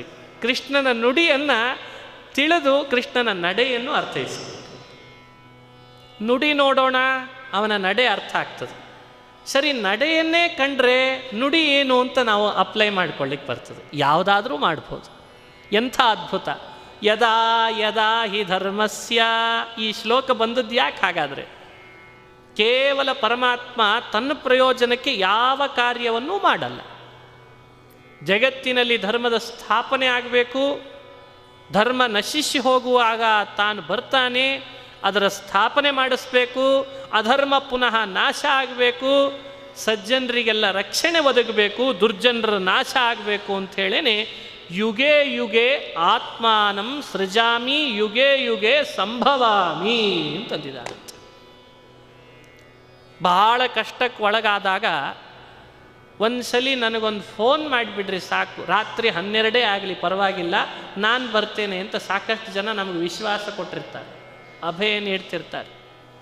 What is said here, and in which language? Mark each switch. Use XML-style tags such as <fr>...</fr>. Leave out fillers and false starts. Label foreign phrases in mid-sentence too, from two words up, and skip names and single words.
<kn>ಕೃಷ್ಣನ ನುಡಿಯನ್ನು ತಿಳಿದು ಕೃಷ್ಣನ ನಡೆಯನ್ನು ಅರ್ಥೈಸ್ಕೊಳ್ರಿ. ನುಡಿ ನೋಡೋಣ, ಅವನ ನಡೆ ಅರ್ಥ ಆಗ್ತದೆ. ಸರಿ, ನಡೆಯನ್ನೇ ಕಂಡ್ರೆ ನುಡಿ ಏನು ಅಂತ ನಾವು ಅಪ್ಲೈ ಮಾಡ್ಕೊಳ್ಳಿಕ್ಕೆ ಬರ್ತದೆ. ಯಾವುದಾದ್ರೂ ಮಾಡ್ಬೋದು. ಎಂಥ ಅದ್ಭುತ!</kn> <sa>ಯದಾ ಯದಾ ಹಿ ಧರ್ಮಸ್ಯ.</sa> <kn>ಈ ಶ್ಲೋಕ ಬಂದದ್ದು ಯಾಕೆ ಹಾಗಾದರೆ? ಕೇವಲ ಪರಮಾತ್ಮ ತನ್ನ ಪ್ರಯೋಜನಕ್ಕೆ ಯಾವ ಕಾರ್ಯವನ್ನೂ ಮಾಡಲ್ಲ. ಜಗತ್ತಿನಲ್ಲಿ ಧರ್ಮದ ಸ್ಥಾಪನೆ ಆಗಬೇಕು, ಧರ್ಮ ನಶಿಸಿ ಹೋಗುವಾಗ ತಾನು ಬರ್ತಾನೆ, ಅದರ ಸ್ಥಾಪನೆ ಮಾಡಿಸ್ಬೇಕು, ಅಧರ್ಮ ಪುನಃ ನಾಶ ಆಗಬೇಕು, ಸಜ್ಜನರಿಗೆಲ್ಲ ರಕ್ಷಣೆ ಒದಗಬೇಕು, ದುರ್ಜನರ ನಾಶ ಆಗಬೇಕು ಅಂಥೇಳೇ</kn> <sa>ಯುಗೇ ಯುಗೇ ಆತ್ಮಾನಂ ಸೃಜಾಮಿ ಯುಗೇ ಯುಗೇ ಸಂಭವಾಮಿ</sa> <kn>ಅಂತಂದಿದ್ದಾರೆ. ಬಹಳ ಕಷ್ಟಕ್ಕೆ ಒಳಗಾದಾಗ ಒಂದ್ಸಲಿ ನನಗೊಂದು ಫೋನ್ ಮಾಡಿಬಿಡ್ರಿ ಸಾಕು, ರಾತ್ರಿ 12 ಆಗಲಿ ಪರವಾಗಿಲ್ಲ, ನಾನು ಬರ್ತೇನೆ ಅಂತ ಸಾಕಷ್ಟು ಜನ ನಮಗೆ ವಿಶ್ವಾಸ ಕೊಟ್ಟಿರ್ತಾರೆ, ಅಭಯ ನೀಡ್ತಿರ್ತಾರೆ.</kn>